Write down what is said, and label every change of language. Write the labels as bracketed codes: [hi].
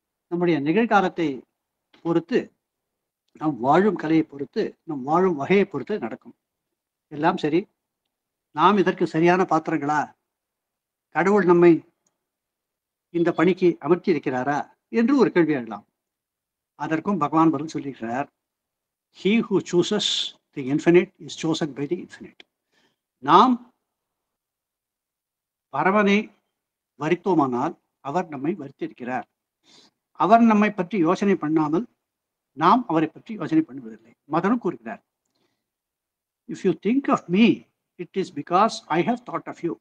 [ta] நம்முடைய நிகழ்காலத்தை பொறுத்து, நம் வாழும் கலையை பொறுத்து, நம் வாழும் வகையை பொறுத்து நடக்கும். எல்லாம் சரி, நாம் இதற்கு சரியான பாத்திரங்களா? கடவுள் நம்மை இந்த பணிக்கு அமர்த்தி இருக்கிறாரா என்று ஒரு கேள்வி எழலாம். அதற்கும் பகவான் பதில் சொல்லியிருக்கிறார். [en] He who chooses the infinite is chosen by the infinite. [ta] நாம் பரமனை வரித்தோமானால் அவர் நம்மை வரித்திருக்கிறார். அவர் நம்மை பற்றி யோசனை பண்ணாமல் நாம் அவரை பற்றி யோசனை பண்ணுவதில்லை. மதனும் கூறுகிறார், [en] if you think of me, it is because I have thought of you.